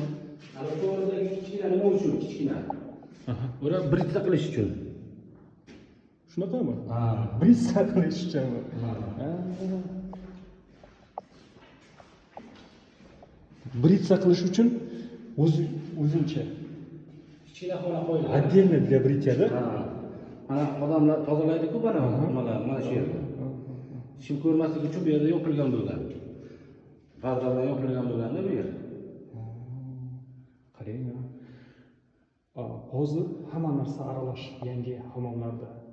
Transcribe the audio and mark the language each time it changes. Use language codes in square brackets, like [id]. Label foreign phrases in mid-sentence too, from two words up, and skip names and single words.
[uz] ana to'g'ridagi kichkina nima uchun kichkina? Ular britsa qilish uchun. Shunaqami? Britsa qilish uchunmi? Britsa qilish uchun o'zingcha Kichkina xona qo'yiladi. [ru] отдельно для бритья-da? [uz] Mana odamlar tozalaydi-ku mana shu yerda. Kim ko'rmasligi uchun bu yerda yopilgan bo'lgan. Ba'zan yopilgan bo'lganda bu yer. Qarang. Hozir hamma narsa aralash yangi hammomlarda.